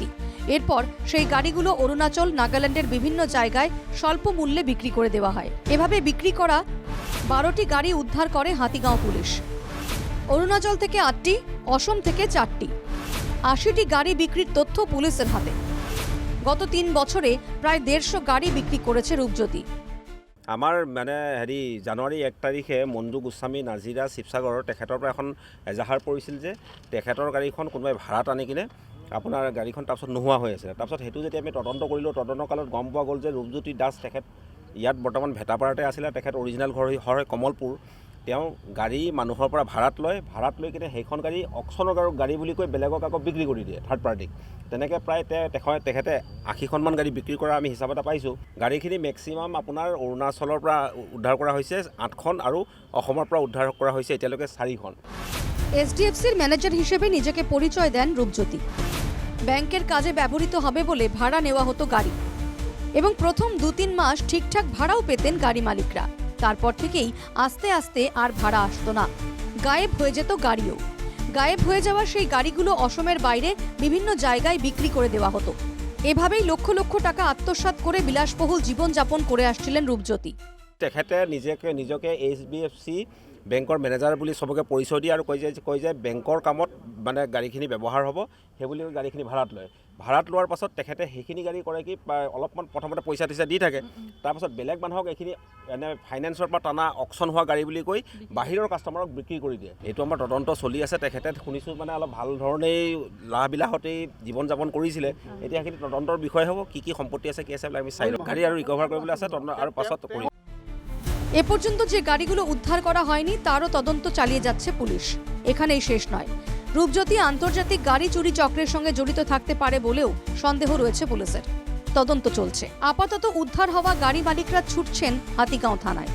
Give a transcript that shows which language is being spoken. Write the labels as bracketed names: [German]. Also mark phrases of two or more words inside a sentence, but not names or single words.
[Bangla] এরপর সেই গাড়িগুলো অরুণাচল, নাগাল্যান্ডের বিভিন্ন জায়গায় স্বল্প মূল্যে বিক্রি করে দেওয়া হয়। এভাবে বিক্রি করা 12টি গাড়ি উদ্ধার করে হাতিগাঁও পুলিশ। অরুণাচল থেকে 8টি, অসম থেকে 4টি। 80টি গাড়ি বিক্রির তথ্য পুলিশের হাতে। গত 3 বছরে প্রায় 150 গাড়ি বিক্রি করেছে রূপজ্যোতি। [Assamese] আমাৰ মানে জানুৱাৰী 1 তাৰিখে মঞ্জু গোস্বামী নাজিৰা শিৱসাগৰৰ তেখেতৰ পৰা এখন এজাহাৰ পৰিছিল যে তেখেতৰ গাড়ীখন কোনোবাই ভাড়াত আনি কিনে আপোনাৰ গাড়ীখন তাৰপিছত নোহোৱা হৈ আছে। তাৰপিছত সেইটো যেতিয়া আমি তদন্ত কৰিলোঁ, তদন্তকালত গম পোৱা গ'ল যে ৰূপজ্যোতি দাস তেখেত ইয়াত বৰ্তমান ভেটাপাৰাতে আছিলে। তেখেত অৰিজিনেল ঘৰ হয় কমলপুৰ। তেওঁ গাড়ী মানুহৰ পৰা ভাড়াত লৈ কিনে সেইখন গাড়ী অকশ্যনৰ গাড়ী বুলি কৈ বেলেগক আকৌ বিক্ৰী কৰি দিয়ে, [English] third party. [Assamese] তেনেকৈ প্ৰায় তেখেতে 80খনমান গাড়ী বিক্ৰী কৰা আমি হিচাপ এটা পাইছোঁ। গাড়ীখিনি মেক্সিমাম আপোনাৰ অৰুণাচলৰ পৰা উদ্ধাৰ কৰা হৈছে 8খন আৰু অসমৰ পৰা উদ্ধাৰ কৰা হৈছে এতিয়ালৈকে 4খন। [Bangla] এসডিএফসির ম্যানেজার হিসেবে নিজেকে পরিচয় দেন রূপজ্যোতি। ব্যাংকের কাজে ব্যবহৃত হবে বলে ভাড়া নেওয়া হতো গাড়ি, এবং প্রথম 2-3 মাস ঠিকঠাক ভাড়াও পেতেন গাড়ি মালিকরা। তারপর থেকেই আস্তে আস্তে আর ভাড়া আসতো না, গায়েব হয়ে যেত গাড়িও। গায়েব হয়ে যাওয়া সেই গাড়িগুলো অসমের বাইরে বিভিন্ন জায়গায় বিক্রি করে দেওয়া হতো। এভাবেই লক্ষ লক্ষ টাকা আত্মসাৎ করে বিলাসবহুল জীবনযাপন করে আসছিলেন রূপজ্যোতি। [Assamese] তেখেতে নিজকে HDFC বেংকৰ মেনেজাৰ বুলি সবকে পৰিচয় দিয়ে আৰু কয় যে বেংকৰ কামত মানে গাড়ীখিনি ব্যৱহাৰ হ'ব, সেইবুলি গাড়ীখিনি ভাড়াত লোৱাৰ পাছত তেখেতে সেইখিনি গাড়ী কৰে কি অলপমান প্ৰথমতে পইচা দি থাকে। তাৰপাছত বেলেগ মানুহক এইখিনি এনে ফাইনেন্সৰ পৰা টানা অকশ্যন হোৱা গাড়ী বুলি কৈ বাহিৰৰ কাষ্টমাৰক বিক্ৰী কৰি দিয়ে। এইটো আমাৰ তদন্ত চলি আছে। তেখেতে শুনিছোঁ মানে অলপ ভাল ধৰণেই লাহবিলাহতেই জীৱন যাপন কৰিছিলে। এতিয়া সেইখিনি তদন্তৰ বিষয় হ'ব, কি সম্পত্তি আছে কি আছে আমি চাই লওঁ। গাড়ী আৰু ৰিকভাৰ কৰিবলৈ আছে আৰু পাছত কৰিম। [Bangla] এ পর্যন্ত যে গাড়িগুলো উদ্ধার করা হয়নি তারও তদন্ত চালিয়ে যাচ্ছে পুলিশ। এখানেই শেষ নয়, রূপজ্যোতি আন্তর্জাতিক গাড়ি চুরি চক্রের সঙ্গে জড়িত থাকতে পারে বলেও সন্দেহ রয়েছে পুলিশের। তদন্ত চলছে। আপাতত উদ্ধার হওয়া গাড়ি মালিকরা ছুটছেন হাতিগাঁও থানায়।